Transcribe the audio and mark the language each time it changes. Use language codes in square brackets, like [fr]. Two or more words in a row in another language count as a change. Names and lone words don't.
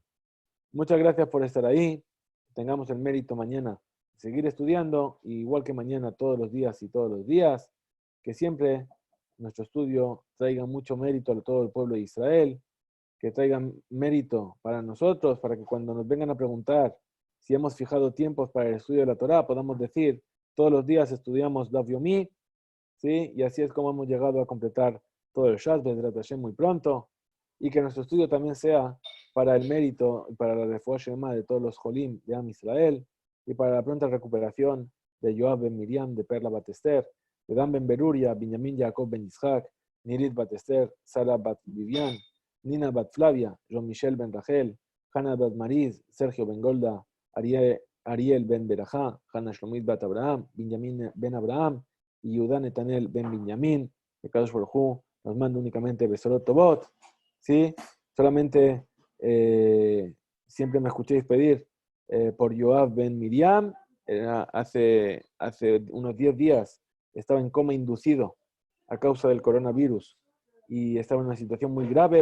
[es] Muchas gracias por estar ahí. Tengamos el mérito mañana de seguir estudiando, igual que mañana todos los días, que siempre nuestro estudio traiga mucho mérito a todo el pueblo de Israel, que traigan mérito para nosotros, para que cuando nos vengan a preguntar si hemos fijado tiempos para el estudio de la Torá, podamos decir, todos los días estudiamos Daf Yomi, ¿sí? Y así es como hemos llegado a completar todo el Shas, [he] בעזרת השם, [es] muy pronto, y que nuestro estudio también sea para el mérito y para la [he] רפואה שלמה [es] de todos los Jolim de Am Israel, y para la pronta recuperación de Yoav ben Miriam, de Perla bat Esther, de Dan ben Beruria, Binyamin Jacob ben Yitzhak, Nirit bat Esther, Sara bat Vivian, Nina bat Flavia, Jean-Michel ben Rachel, Hannah bat Mariz, Sergio ben Golda, Ariel ben Berajá, Hannah Shlomit bat Abraham, Binyamin ben Abraham, y Yudá Netanel ben Binyamin, que Kadosh Baruj Hu nos manda únicamente [he] בשורות טובות, [es] ¿sí? Solamente siempre me escuchéis pedir por Yoav ben Miriam. Hace unos 10 días estaba en coma inducido a causa del coronavirus y estaba en una situación muy grave.